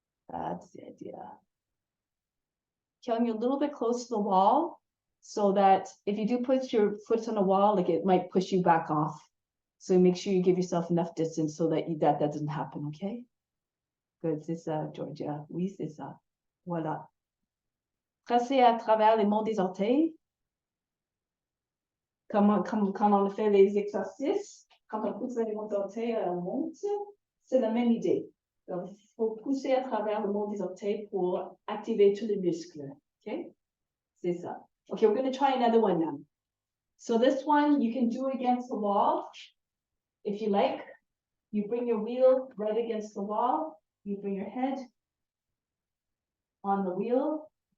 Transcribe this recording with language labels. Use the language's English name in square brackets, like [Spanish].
[English] That's the idea. Kyung, you're a little bit close to the wall so that if you do put your foot on the wall, like it might push you back off. So make sure you give yourself enough distance so that that doesn't happen, okay? [French] Good, c'est ça, Georgia. Oui, c'est ça. Voilà. Tracez à travers les monts des orteils. Comme on fait les exercices, quand on pousse les monts des orteils, on monte. C'est la même idée. Donc, il faut pousser à travers le mont des orteils pour activer tous les muscles. Okay? C'est ça. [English] Okay, we're going to try another one now. So this one, you can do against the wall. If you like, you bring your wheel right against the wall. You bring your head on the wheel.